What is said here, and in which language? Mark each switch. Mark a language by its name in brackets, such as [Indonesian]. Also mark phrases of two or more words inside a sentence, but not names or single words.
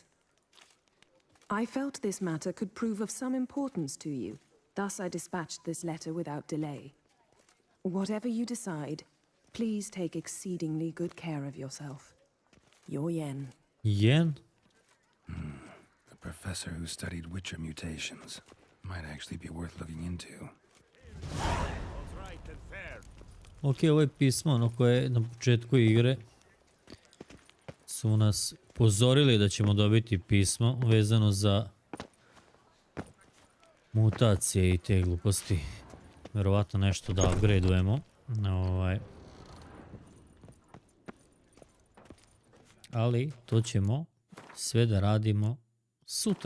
[English] I felt this matter could prove of some importance to you, thus I dispatched this letter without delay. Whatever you decide, please take exceedingly good care of yourself. Your Yen. Yen? The professor who studied Witcher mutations might actually be worth looking into. [Bosnian] Ok, ovo je pismo ono koje na početku igre su nas upozorili da ćemo dobiti pismo vezano za mutacije i te gluposti. Vjerovatno nešto da upgradeujemo. Ali to ćemo sve da radimo sutra.